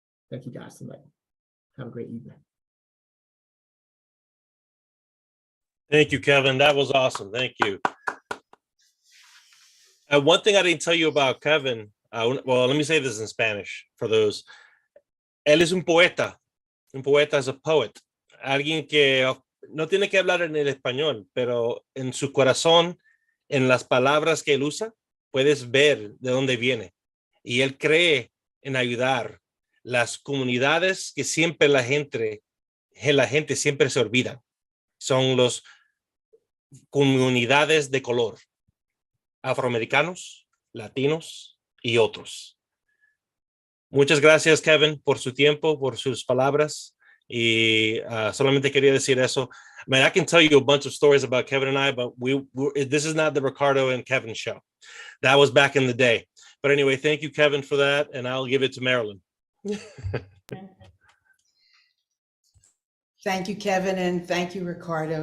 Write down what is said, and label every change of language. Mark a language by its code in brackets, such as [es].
[en] Thank you guys tonight. Have a great evening. Thank you, Kevin. That was awesome. Thank you. One thing I didn't tell you about Kevin, well, let me say this in Spanish for those. [es] Él es un poeta. Un poeta [en] is a poet. [es] Alguien que no tiene que hablar en el español, pero en su corazón, en las palabras que él usa, puedes ver de dónde viene. Y él cree en ayudar las comunidades que siempre la gente siempre se olvida. Son las comunidades de color, afroamericanos, latinos y otros. Muchas gracias, Kevin, por su tiempo, por sus palabras. Y solamente quería decir eso. [en] I mean, I can tell you a bunch of stories about Kevin and I, but this is not the Ricardo and Kevin show. That was back in the day. But anyway, thank you, Kevin, for that. And I'll give it to Marilyn. Thank you, Kevin, and thank you, Ricardo.